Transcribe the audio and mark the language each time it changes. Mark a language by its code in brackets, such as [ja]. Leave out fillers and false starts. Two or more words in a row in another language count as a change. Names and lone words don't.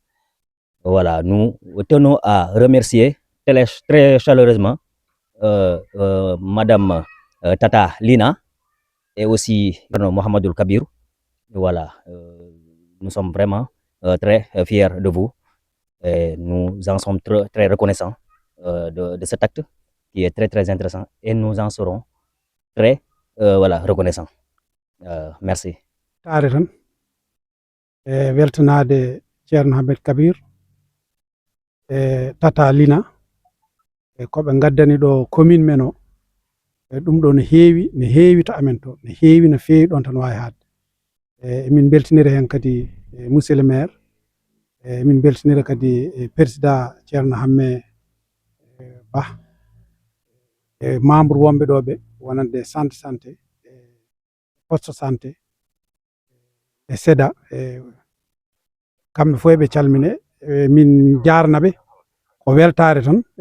[fr] Voilà, nous tenons à remercier très chaleureusement Madame Tata Lina et aussi Mohamedou Kabir. Voilà, nous sommes vraiment très fiers de vous et nous en sommes très reconnaissants de cet acte qui est très intéressant et nous en serons très voilà, reconnaissants. Merci. [ff] Taare tan weltanade ceerno Hammet Kabir Tata Lina koɓe gaddani ɗo commune men o ɗum ɗo no heewi to amen to no heewi no feewi ɗon tan wawi hadde emin beltinira hen kadi [fr] monsieur le maire [ff] emin beltinira kadi président ceerno Hamme Ba membre wonɓe ɗo ɓe wonande [fr] centre santé poste santé [ff] e SEDA kamɓe fof eɓe calmine min jarnaɓe ko weltare tan